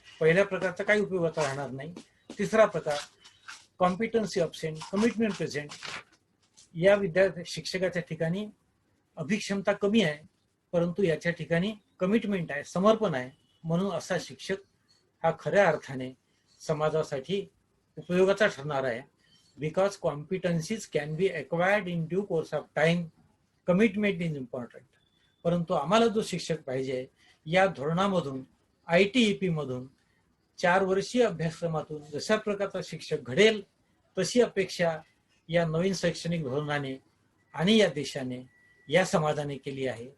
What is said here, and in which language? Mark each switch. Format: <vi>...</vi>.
<mr>पहिल्या प्रकारचा काही उपयोगाचा राहणार नाही. तिसरा प्रकार</mr> <en>Competency absent, commitment present.</en> <mr>या शिक्षकाच्या ठिकाणी अभिक्षमता कमी आहे, परंतु याच्या ठिकाणी कमिटमेंट आहे, समर्पण आहे. म्हणून असा शिक्षक हा खऱ्या अर्थाने समाजासाठी उपयोगाचा ठरणार आहे.</mr> <en>Because competencies can be acquired in due course of time. Commitment is important.</en> <mr>परंतु आम्हाला जो शिक्षक पाहिजे, या धोरणामधून ITEP मधून 4 वर्षीय अभ्यासक्रमातून जशा प्रकारचा शिक्षक घडेल तशी अपेक्षा या नवीन शैक्षणिक धोरणाने आणि या देशाने, या समाजाने केली आहे.</mr>